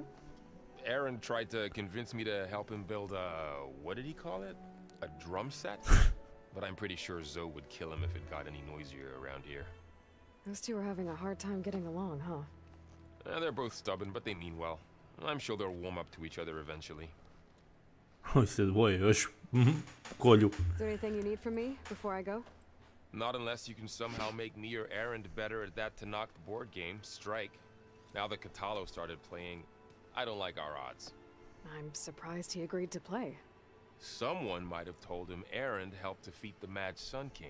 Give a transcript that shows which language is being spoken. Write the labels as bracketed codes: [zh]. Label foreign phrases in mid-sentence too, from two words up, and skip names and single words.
[en] Aaron tried to convince me to help him build a... what did he call it? A drum set? But I'm pretty sure Zoe would kill him if it got any noisier around here. Those two are having a hard time getting along, huh? They're both stubborn, but they mean well. I'm sure they'll warm up to each other eventually. [hr] Ovi se dvoje još kolju. [en] Is there anything you need from me before I go? Not unless you can somehow make me or Aaron better at that Tanakh board game, Strike. Now that Katalo started playing, I don't like our odds. I'm surprised he agreed to play. Someone might have told him Aaron helped defeat the Mad Sun King.